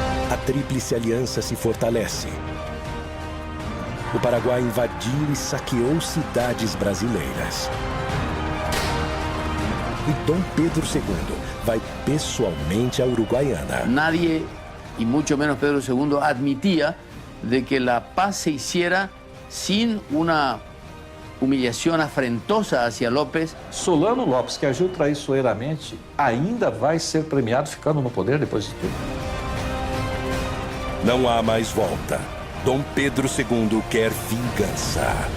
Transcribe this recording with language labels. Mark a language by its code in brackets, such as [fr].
[pt] A Tríplice Aliança se fortalece. O Paraguai invadiu e saqueou cidades brasileiras. E Dom Pedro II vai pessoalmente à Uruguaiana. [es] Nadie, y mucho menos Pedro II, admitía de que la paz se hiciera sin una humillación afrentosa hacia López. [pt] Solano Lopes, que agiu traiçoeiramente, ainda vai ser premiado ficando no poder depois de tudo. Não há mais volta. Dom Pedro II quer vingança.